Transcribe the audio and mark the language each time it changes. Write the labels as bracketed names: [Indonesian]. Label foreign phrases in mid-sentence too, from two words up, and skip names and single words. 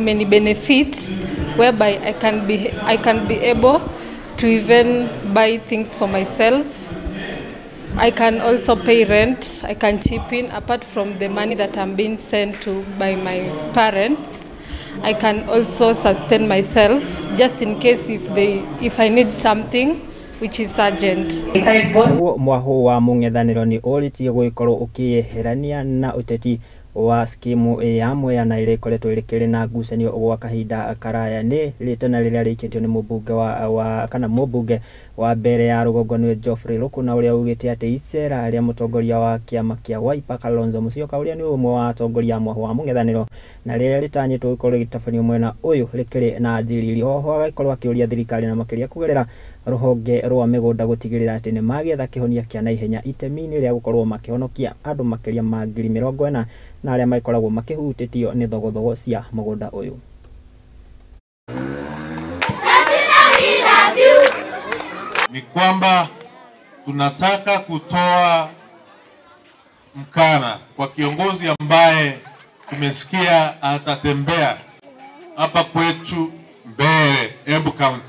[English] Many benefits whereby I can be able to even buy things for myself. I can also pay rent. I can chip in apart from the money that I'm being sent to by my parents. I can also sustain myself just in case if I need something which is urgent. [Kikuyu] Mwaho wa mũng'ethanĩro nĩ ũrĩtie gũgĩkorwo ũkĩeherania na ũteti wa skimu ya Mwea na ile ikoretwo ĩrĩ na ngucanio gwa kahinda karaya nĩ rĩtana rĩrĩa rĩikĩtio nĩ mũmbunge kana mũmbunge wa mbere ya rũgongo nĩ Geoffrey Rukuna ũrĩa ugĩte atĩ icera rĩa mũtongoria wa kĩama kĩa Wiper Kalonzo Musyoka ũrĩa nĩ ũmwe wa atongoria amwe wa mũng'ethanĩro na rĩrĩa rĩtanyĩtwo gũkorwo rĩgĩtabanio mwena ũyũ rĩkĩrĩ na njiriri. Oho agĩkorwo akĩũria thirikari na makĩria kũgerera rũhonge rwa mĩgũnda gũtigĩrĩra atĩ nĩ magĩetha kĩhonia kĩa naihenya itemi-inĩ rĩa gũkorwo makĩhonokia andũ makĩria ma 40,000 na arĩa makoragwo makĩhutĩtio nĩ thogothogo cia mũgũnda ũyũ. [Swahili] Ni kwamba tunataka kutoa mkana kwa kiongozi ambaye tumesikia atatembea hapa kwetu Mbeere, Embu County.